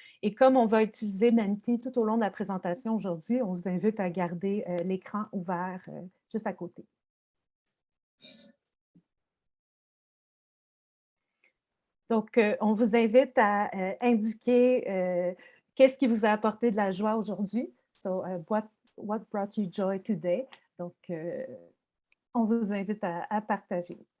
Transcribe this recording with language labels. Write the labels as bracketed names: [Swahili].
[French] Et comme on va utiliser Menti tout au long de la présentation aujourd'hui, on vous invite à garder l'écran ouvert juste à côté. Donc, on vous invite à indiquer qu'est-ce qui vous a apporté de la joie aujourd'hui. [English] So, what brought you joy today? [French] Donc, on vous invite à partager.